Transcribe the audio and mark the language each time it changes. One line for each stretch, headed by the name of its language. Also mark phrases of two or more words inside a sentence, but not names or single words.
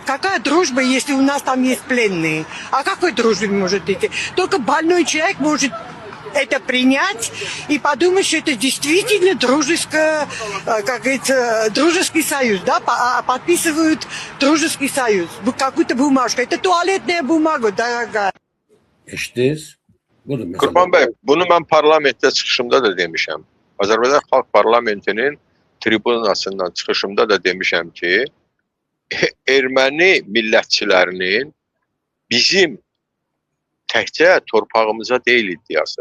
Russian: Какая дружба, если у нас там есть пленные? О какой дружбе может идти? Только больной человек может это принять и подумать, что это действительно дружеское, как говорится, дружеский союз, да, подписывают дружеский союз, какую-то бумажку. Это туалетная бумага, дорогая.
Azerbaijani: Eşitdiniz? Qurban bəy, bunu mən parlamentdə çıxışımda da demişəm. Azərbaycan Xalq Parlamentinin tribunasından çıxışımda da demişəm ki, erməni millətçilərinin bizim təkcə torpağımıza deyil iddiası.